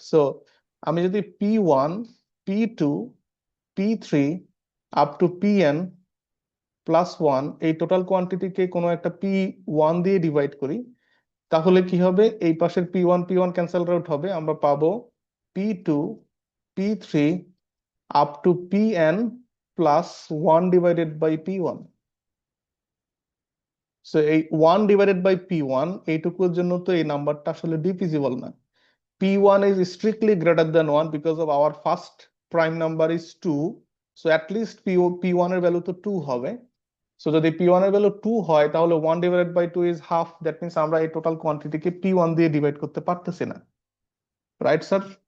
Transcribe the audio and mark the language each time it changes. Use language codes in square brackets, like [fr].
[bn] So আমি যদি P1, P2, P3 up to Pn +1 এই টোটাল কোয়ান্টিটিকে কোনো একটা P1 দিয়ে ডিভাইড করি, তাহলে কি হবে, এই পাশের P1 P1 ক্যান্সেল আউট হবে, আমরা পাবো P2, P3 up to Pn +1 divided by P1। So এই 1 ডিভাইডেড বাই P1 এইটুকুর জন্য তো এই নাম্বারটা আসলে ডিভিজিবল না। [en] P1 is strictly greater than 1 because of our first prime number is 2, so at least P1 [bn] এর ভ্যালু তো 2 হবে। সো যদি P1 এর ভ্যালু 2 হয় তাহলে [en] 1 divided by 2 is half, that means [bn] আমরা এই টোটাল কোয়ান্টিটিকে P1 দিয়ে ডিভাইড করতে পারতেছি না, [en] Right sir?